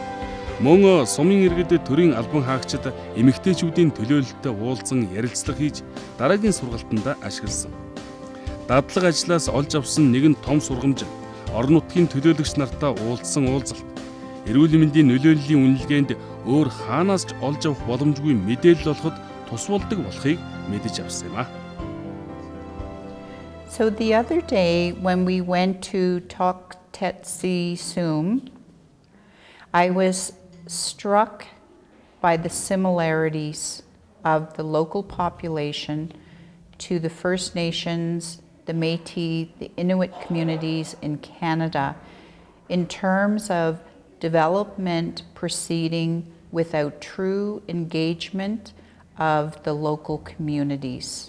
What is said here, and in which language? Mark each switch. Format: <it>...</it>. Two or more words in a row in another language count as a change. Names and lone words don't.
<mn>Мөн сумын иргэд төрийн албан хаагчид эмэгтэйчүүдийн төлөөлөлтөд уулзсан ярилцлага хийж дараагийн сургалтанд ашигласан. Дадлага ажлаас олж авсан нэгэн том сургамж орон нутгийн төлөөлөгч нартай уулзсан уулзалт. Эрүүл мэндийн нөлөөллийн үнэлгээнд өөр хаанаас ч олж авах боломжгүй мэдээлэл олоход тус болдог болохыг мэдэж авсан юм а.</mn> <en>So the other day when we went to Tok Tetsi Sum, I was struck by the similarities of the local population to the First Nations, the Métis, the Inuit communities in Canada in terms of development proceeding without true engagement of the local communities.</en>